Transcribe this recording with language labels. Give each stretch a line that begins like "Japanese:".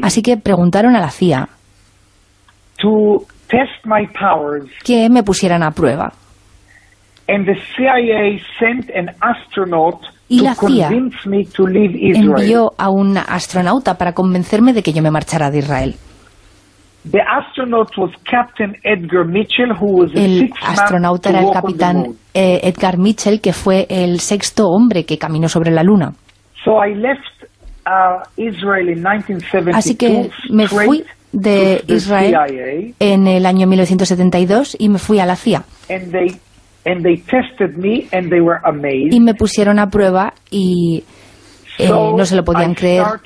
Spanish: Así que preguntaron a la CIA.
English: To test my powers.
Spanish: Que me pusieran a prueba.
English: And the CIA sent an astronaut
Spanish: y la CIA envió a un astronauta para convencerme de que yo me marchara de Israel.
English: The astronaut was Captain Edgar Mitchell, who was
Spanish: el astronauta era el capitán Edgar Mitchell, que fue el sexto hombre que caminó sobre la Luna.
English: So I left, Israel in 1972.
Spanish: Así que me fui de Israel en el año 1972 y me fui a la CIA.
English: And they tested me and they were amazed.
Spanish: Y me pusieron a prueba y no se lo podían creer.